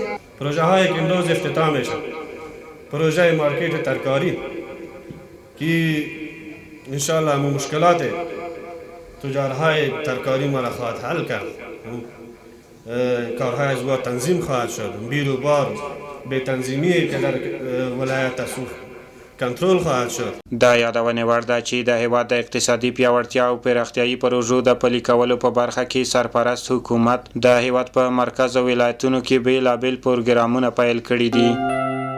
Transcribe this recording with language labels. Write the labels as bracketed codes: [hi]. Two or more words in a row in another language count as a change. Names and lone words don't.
[fa] پروژه هایی که امروز افتتاح می شود، پروژه مارکت ترکاری که انشاءالله مشکلات تجارهای ترکاری ما را خواهد حل کرد، کارهای از با تنظیم خواهد شد، بیر و بار به تنظیمی که در ولایت سوخ کنټرول خواهد شد. [ps] دا یادونه وړ ده چې د هیواد د اقتصادي پیاوړتیا او پراختیایي پروژو د پلي کولو په برخه کې سرپرست حکومت د هیواد په مرکز او ولایتونو کې بیلابیل پروګرامونه پیل کړي دي.